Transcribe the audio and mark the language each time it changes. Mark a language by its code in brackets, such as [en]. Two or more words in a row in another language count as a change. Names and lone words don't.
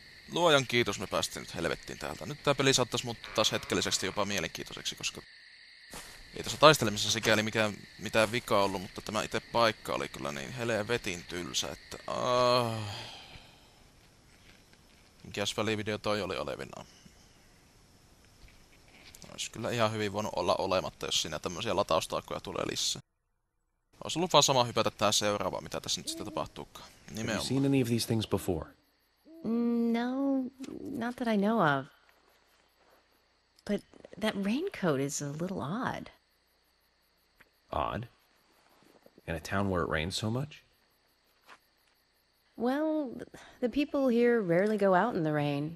[fi] luojan kiitos, me päästiin nyt helvettiin täältä. Nyt tää peli saattaisi muuttua taas hetkelliseksi jopa mielenkiintoiseksi, koska ei tässä taistelemisessa sikäli mitään vikaa ollut, mutta tämä itse paikka oli kyllä niin helvetin tylsä, että mikäs välivideo toi oli olevinaan. Olisi kyllä ihan hyvin voinut olla olematta, jos siinä tämmöisiä lataustaakkoja tulee lisää. Olisi ollut vaan sama hypätä tähän seuraavaan, mitä tässä nyt sitten tapahtuukaan. [en] Have you seen any of these things before? No, not that I know of. But that raincoat is a little odd. Odd? In a town where it rains so much? Well, the people here rarely go out in the rain.